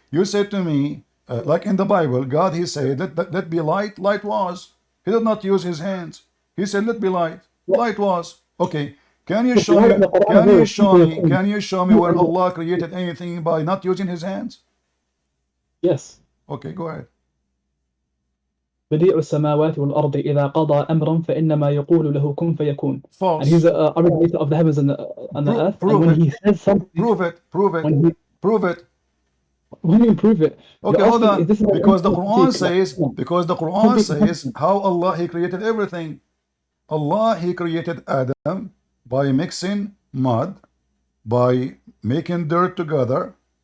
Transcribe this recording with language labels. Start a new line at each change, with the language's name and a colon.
English: You said to me, like in the Bible, God He said let be light. Light was. He did not use His hands. He said let be light. Light was. Okay. Can you show me? Can you show me? Can you show me where Allah created anything by not using His hands? Yes. Okay, go ahead.
Arabic: بديع السماوات والأرض إذا قضى أمرا فإنما يقول له كن فيكون.
English: False. And he's a originator of the heavens and the earth. And when he says something, prove it. Prove it. Prove it. When you prove it, okay, hold on. Because the Quran says how Allah He created everything. Allah He created Adam by mixing mud, by making dirt together.